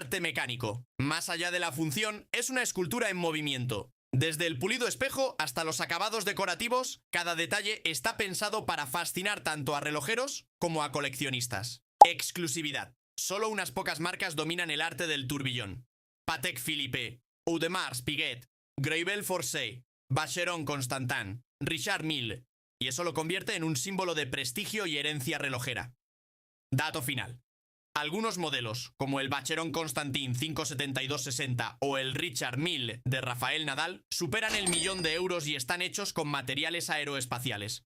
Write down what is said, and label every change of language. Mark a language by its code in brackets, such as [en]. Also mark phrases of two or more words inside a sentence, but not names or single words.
[es] Más allá de la función, es una escultura en movimiento. Desde el pulido espejo hasta los acabados decorativos, cada detalle está pensado para fascinar tanto a relojeros como a coleccionistas. Exclusividad. Solo unas pocas marcas dominan el arte del turbillón. Patek Philippe, Audemars Piguet, Greybel Forsey, Vacheron Constantin, Richard Mille, y eso lo convierte en un símbolo de prestigio y herencia relojera. Dato final. Algunos modelos, como el Vacheron Constantin 57260 o el Richard Mille de Rafael Nadal, superan el 1.000.000 de euros y están hechos con materiales aeroespaciales.